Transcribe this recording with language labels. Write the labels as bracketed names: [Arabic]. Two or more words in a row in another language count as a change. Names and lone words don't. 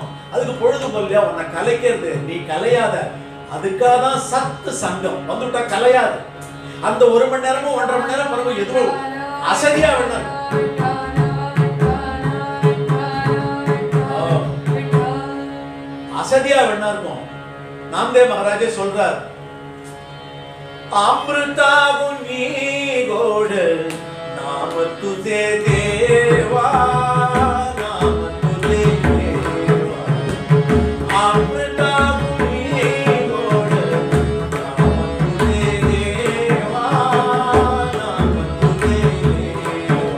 [Tamil] அதுக்கு பொழுது போலியா உன்னை கலைக்கிறது, நீ கலையாத. அதுக்காக தான் சத்து சங்கம் வந்துட்டா கலையாது. அந்த 1 மணி நேரமும் 1.5 மணி நேரம் பிறகு எதுவும் அசதியா வேண்டாம், அசதியா வேணா இருக்கும். நாமதேவ் மகாராஜே சொல்றார், [Marathi] अमृता गुनी गोड नाम तुझे देवा, नाम तुझे देवा. अमृता गुनी गोड नाम तुझे देवा, नाम तुझे देवा.